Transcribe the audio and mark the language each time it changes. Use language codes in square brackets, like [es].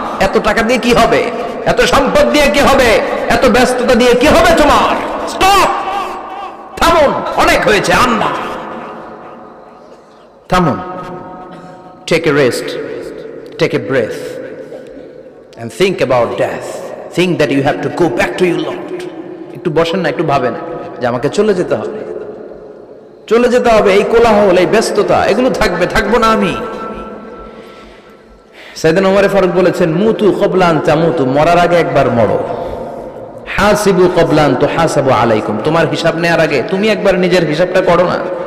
[bn] এত টাকা দিয়ে কি হবে? এত সম্পদ দিয়ে কি হবে? এত ব্যস্ততা দিয়ে কি হবে তোমার? স্টপ, থামুন, অনেক হয়েছে, আন্না, থামুন। [en] Take a rest, take a breath and think about death. Think that you have to go back to your Lord. [bn] একটু বসেন না, একটু ভাবেন যে আমাকে চলে যেতে হবে, চলে যেতে হবে। এই কোলাহল, এই ব্যস্ততা, এগুলো থাকবে, থাকবো না আমি। সাইয়েদনা ওমর ফারুক বলেছেন, [ar] মুতু ক্বাবলা আন তামুতু, [bn] মরার আগে একবার মরো। [ar] হাসিবু ক্বাবলা আন তুহাসাবু আলাইকুম, [bn] তোমার হিসাব নেওয়ার আগে তুমি একবার নিজের হিসাবটা করো না।